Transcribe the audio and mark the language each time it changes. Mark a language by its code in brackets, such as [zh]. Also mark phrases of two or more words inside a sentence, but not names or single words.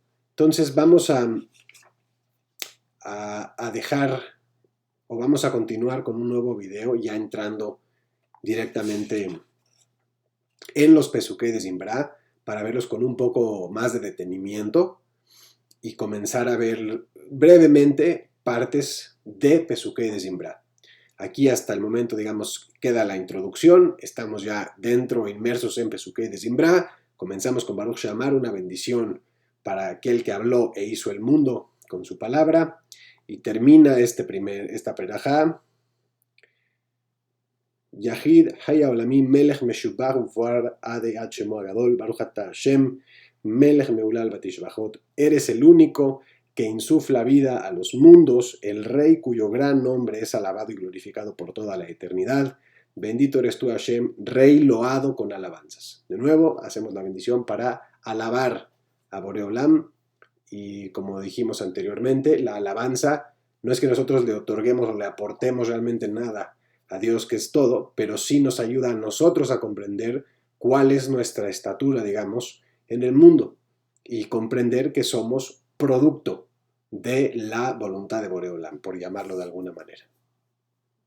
[es] Entonces vamos a dejar o vamos a continuar con un nuevo video ya entrando directamente en los Pesukei de Zimbra para verlos con un poco más de detenimiento y comenzar a ver brevemente partes de Pesukei de Zimbra. Aquí hasta el momento, digamos, queda la introducción, estamos ya dentro, inmersos en Pesukei de Zimbra, comenzamos con Baruch Sheamar, una bendición para aquel que habló e hizo el mundo con su palabra, y termina esta perajá, [he] יחיד חי העולמים מלך משובח ומפואר עדי עד שמו הגדול ברוך אתה השם מלך מהולל בתשבחות. [es] Eres el único que insufla vida a los mundos, el Rey cuyo gran nombre es alabado y glorificado por toda la eternidad. Bendito eres tú, Hashem, Rey loado con alabanzas. De nuevo, hacemos la bendición para alabar a Boreolam y como dijimos anteriormente, la alabanza no es que nosotros le otorguemos o le aportemos realmente nada a Dios que es todo, pero sí nos ayuda a nosotros a comprender cuál es nuestra estatura, digamos, en el mundo y comprender que somos producto de la voluntad de Boreolam, por llamarlo de alguna manera.